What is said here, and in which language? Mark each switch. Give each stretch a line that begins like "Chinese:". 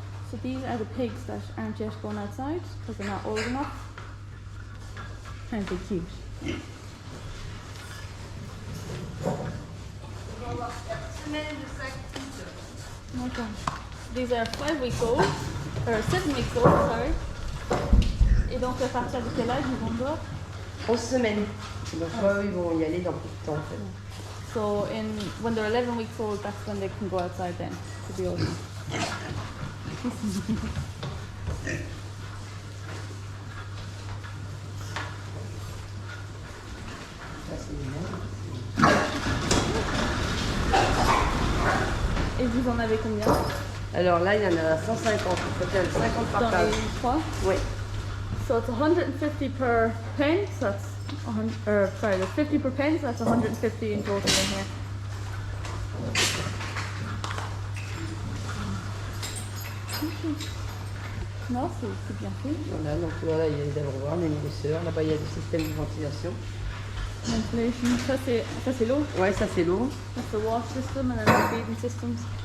English: So these are the pigs that aren't yet going outside because they're not old enough. Aren't they cute? Okay. These are 5 weeks old, or 7 weeks old, sorry.
French: Et donc à partir de quel âge ils vont dehors? 11 semaines. Donc ils vont y aller dans peu de temps en fait.
English: So when they're 11 weeks old, that's when they can go outside then to be old.
French: Et vous en avez combien? Alors là, il y en a 150, peut-être 50 par case. Dans les 3? Oui.
English: So it's 150 per pen, so that's 100, sorry, there's 50 per pen, so that's 150 in total in here.
French: Non, c'est bien fait. Voilà, donc voilà, il y a les abreuvoirs, les nourrisseurs, là-bas il y a des systèmes de ventilation. Ventilation, ça c'est l'eau? Ouais, ça c'est l'eau.
English: That's the wash system, and then the feeding systems.